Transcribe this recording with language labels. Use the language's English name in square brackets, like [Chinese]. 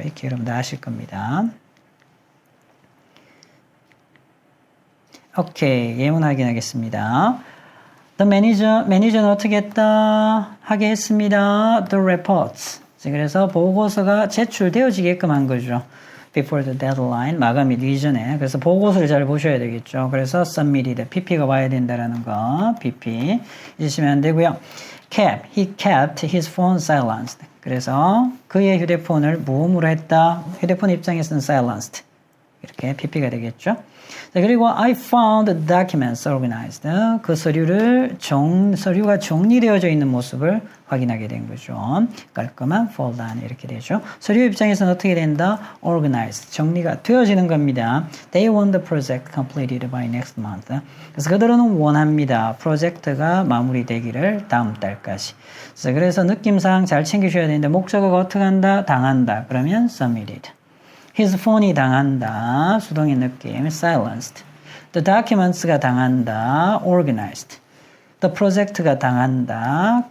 [Korean] 이렇게 여러분들 아실 겁니다. 오케이, 예문 확인하겠습니다. The 매니저는 어떻게 했다? 하게 했습니다. The reports. 그래서 보고서가 제출되어지게끔 한 거죠. [English] Before the deadline, [Korean] 마감일 이전에. 그래서 보고서를 잘 보셔야 되겠죠. 그래서 submitted, PP가 와야 된다라는 거. PP. 잊으시면 안 되고요. [English] He kept his phone silenced. [Korean] 그래서 그의 휴대폰을 무음으로 했다. 휴대폰 입장에서는 silenced. 이렇게 PP가 되겠죠. 자, 그리고 [English] I found the documents organized. [Korean] 그 서류가 정리되어져 있는 모습을 확인하게 된 거죠. 깔끔한 fold 안에 이렇게 되죠. 서류 입장에서는 어떻게 된다? [English] organized. [Korean] 정리가 되어지는 겁니다. [English] They want the project completed by next month. [Korean] 그래서 그들은 원합니다. 프로젝트가 마무리되기를 다음 달까지. 그래서 느낌상 잘 챙기셔야 되는데 목적어가 어떻게 한다? 당한다. 그러면 submitted. His phone이 당한다. 수동의 느낌. silenced. The documents가 당한다. organized. The project가 당한다.